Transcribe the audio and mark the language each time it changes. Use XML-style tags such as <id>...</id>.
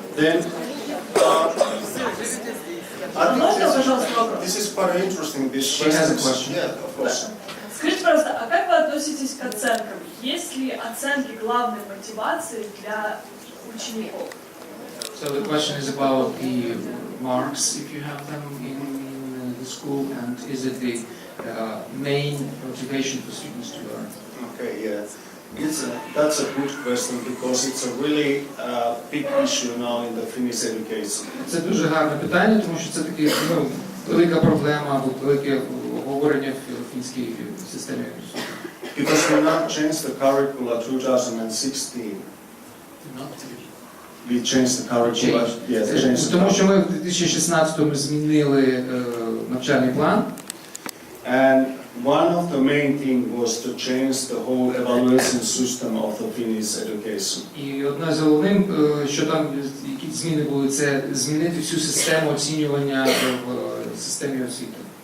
<en>Then, I think this is quite interesting, this She has a question. Yeah, of course.</en> <ru>Скажите, пожалуйста, а как вы относитесь к оценкам? Есть ли оценки главной мотивацией для учеников?</ru> <en>So the question is about the marks, if you have them in the school, and is it the main motivation for students to learn? Okay, yeah. That's a good question because it's a really big issue now in the Finnish education.</en> <uk>Це дуже гарне питання, тому що це таки велика проблема або велике обговорення в фінській системі освіти.</uk> <en>Because we not changed the curricula 2016. We changed the curricula. Yes, changed the</en> <uk>Тому що ми в 2016-му змінили навчальний план.</uk> <en>And one of the main things was to change the whole evaluation system of the Finnish education.</en> <uk>І одне з головним, що там які зміни були, це змінити всю систему оцінювання в системі освіти.</uk>